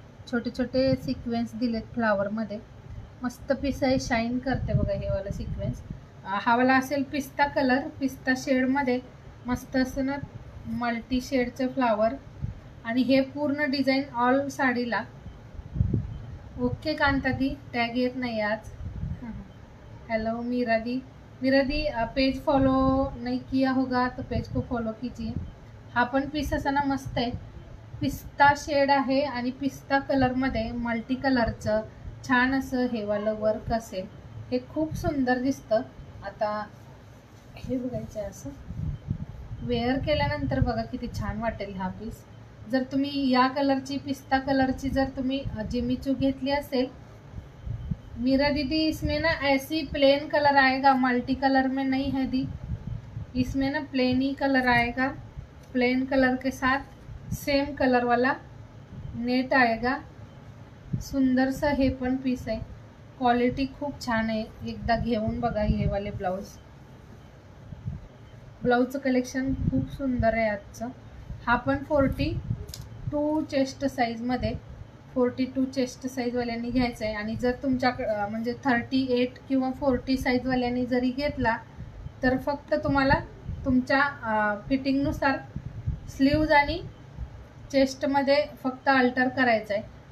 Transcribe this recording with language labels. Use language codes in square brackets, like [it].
[mr] छोटे छोटे सिक्वेन्स दिलेत फ्लावरमध्ये. मस्त पीस आहे, शाईन करते बघा हे वाला सिक्वेन्स. हा वाला असेल पिस्ता कलर, पिस्ता शेडमध्ये मस्त असं ना मल्टी शेडचं फ्लावर. आणि हे पूर्ण डिझाईन ऑल साडीला. ओके कांतादी, टॅग येत नाही आज. [hi] हेलो मीरा दी, पेज फॉलो नहीं किया होगा तो पेज को फॉलो कीजिए. [mr] हा पण पीस असा ना मस्त आहे. पिस्ता शेड आहे आणि पिस्ता कलरमध्ये मल्टी कलरचं छान असं हे वालं वर्क असेल. हे खूप सुंदर दिसतं. आता हे बघायचं आहे, असं वेअर केल्यानंतर बघा किती छान वाटेल हा पीस. जर तुम्ही या कलरची पिस्ता कलरची जर तुम्ही जिमीचू घेतली असेल. [hi] मीरा दीदी इसमें ना ऐसी प्लेन कलर आएगा, मल्टी कलर में नहीं है दी. इसमें ना प्लेन ही कलर आएगा. प्लेन कलर के साथ सेम कलर वाला नेट आएगा. [mr] सुंदर सा हे पण पीस आहे. क्वालिटी खूप छान आहे. एकदा घेऊन बघा हे वाले ब्लाउजचं कलेक्शन खूप सुंदर आहे आजचं. हा पण 42 चेस्ट साईजमध्ये, 42 चेस्ट साईजवाल्यांनी घ्यायचं आहे. आणि जर तुमच्याकडं म्हणजे 38 किंवा 40 साईजवाल्यांनी जरी घेतला तर फक्त तुम्हाला तुमच्या फिटिंगनुसार स्लीव्ज आणि चेस्टमध्ये फक्त अल्टर करायचं आहे.